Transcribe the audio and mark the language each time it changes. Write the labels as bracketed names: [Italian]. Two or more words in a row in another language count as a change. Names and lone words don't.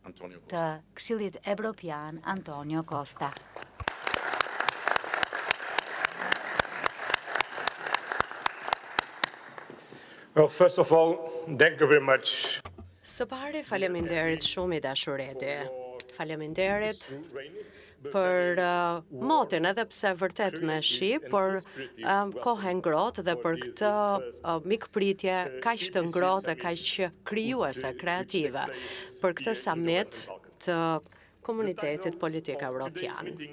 [Albanian] të Këshillit Evropian Antonio Costa. [English] Well, first of all, thank you very much. [Albanian] Së pari, faleminderit shumë i dashur Edi. Faleminderit për motin, edhe pse vërtet me shi, por kohë ngrohtë dhe për këtë mikpritje kaq të ngrohtë dhe kaq krijuese, kreative, për këtë summit të Komunitetit Politik Evropian.